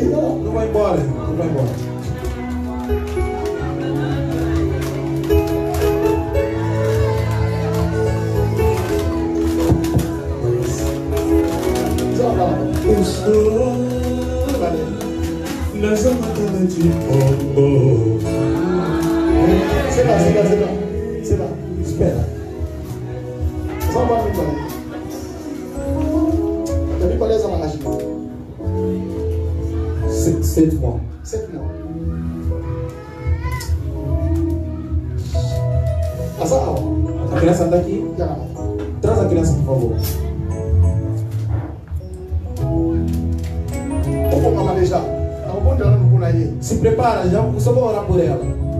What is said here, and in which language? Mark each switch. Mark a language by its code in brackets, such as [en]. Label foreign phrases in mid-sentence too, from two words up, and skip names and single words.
[pt] Não vai embora, não vai embora. Eu estou na zona de pombo. Será? Espera. Só uma minuto. Já vi qual é essa managem? [fr] 7 mois. 7 mois. [pt] A criança está aqui? Traz a criança, por favor. Vamos manejar. Se prepara, já só vou orar por ela.